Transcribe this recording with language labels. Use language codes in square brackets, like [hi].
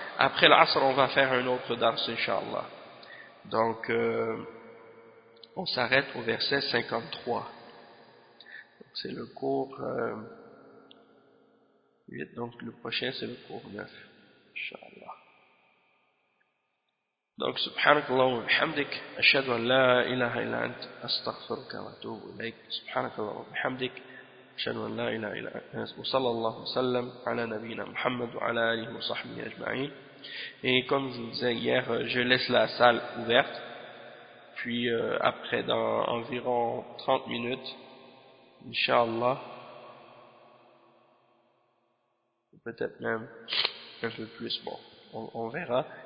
[fr] Après l'Asr, on va faire un autre dars, Inch'Allah. Donc, on s'arrête au verset 53. Donc, c'est le cours 8. Donc, le prochain, c'est le cours 9. Inch'Allah. [ar] Donc, سبحانك اللهم وبحمدك أشهد أن لا إله إلا أنت أستغفرك وأتوب إليك سبحانك اللهم وبحمدك أشهد أن لا إله إلا أنت وصلى الله وسلم على نبينا محمد وعلى آله وصحبه أجمعين. [fr] Et comme je vous disais hier, je laisse la salle ouverte, puis après dans environ 30 minutes, inshallah, peut-être même un peu plus, bon, on verra.